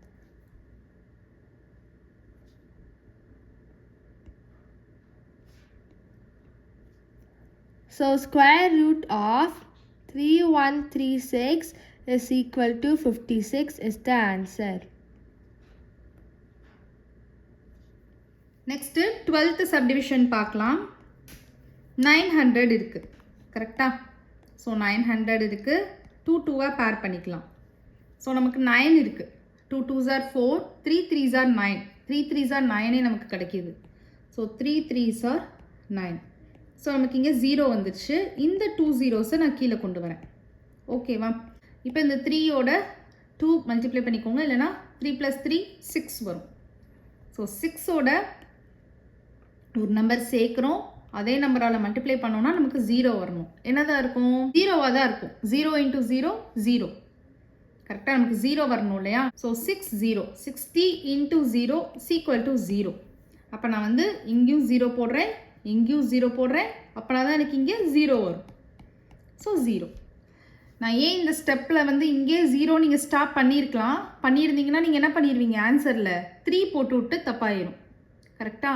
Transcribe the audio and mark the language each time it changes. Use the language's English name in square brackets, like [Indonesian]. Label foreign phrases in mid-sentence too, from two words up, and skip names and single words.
[English] So square root of 3136 is equal to 56 is the answer. Next 12th subdivision பார்க்கலாம். [Tamil] 900 இருக்கு கரெக்டா? ஸோ 900 இருக்கு. 2 2-ஆ பேர் பண்ணிக்கலாம். ஸோ நமக்கு 9 இருக்கு. [English] 2 2s are 4, 3 3s are 9. 3 3s are 9 [Tamil] நமக்கு கிடைக்கிது. [English] ஸோ 3 3s are 9. [Tamil] ஸோ நமக்கு இங்கே 0 வந்துடுச்சு. இந்த 2 zeros நான் கீழே கொண்டு வரேன். ஓகேவா? இப்போ இந்த 3யோட 2 மல்டிப்ளை பண்ணிக்கோங்க, இல்லைனா 3 + 3 6 வரும். ஸோ 6ஓட ஒரு நம்பர் சேர்க்குறோம், அதே நம்பரால் மல்டிப்ளை பண்ணோம்னா நமக்கு 0 வரணும். என்னதான் இருக்கும்? 0வாக தான் இருக்கும். 0 into 0 0. கரெக்டாக நமக்கு 0 வரணும் இல்லையா? ஸோ [English] 60 60 into 0 is equal to 0. [Tamil] அப்போ நான் வந்து இங்கேயும் 0 போடுறேன், இங்கேயும் 0 போடுறேன். அப்போனா தான் எனக்கு இங்கே 0 வரும். ஸோ 0. நான் ஏன் இந்த ஸ்டெப்பில் வந்து இங்கே 0 நீங்கள் ஸ்டாப் பண்ணியிருந்தீங்கன்னா நீங்கள் என்ன பண்ணிடுவீங்க? ஆன்சரில் 3 போட்டு விட்டு தப்பாயிரும். கரெக்டாக?